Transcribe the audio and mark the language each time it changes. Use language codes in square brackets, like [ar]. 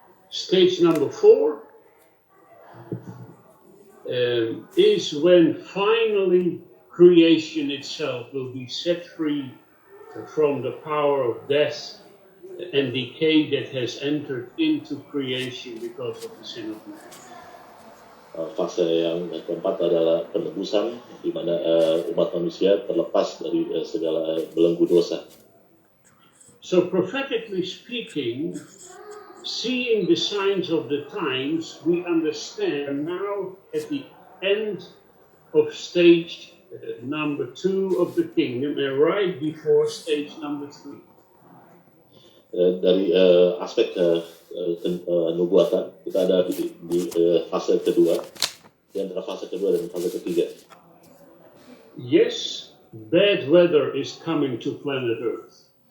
[en] Stage number 4 is when finally creation itself will be set free from the power of death and decay that has entered into creation because of the sin of man. [id] Fase yang keempat adalah penebusan, di mana umat manusia terlepas dari segala belenggu dosa. [en] So prophetically speaking, seeing the signs of the times, we understand now at the end of stage number 2 of the kingdom and right before stage number 3. [id] Dari aspek nubuatan, kita ada di fase kedua, di antara fase kedua dan fase ketiga. [en] Yes, bad weather is coming to planet Earth.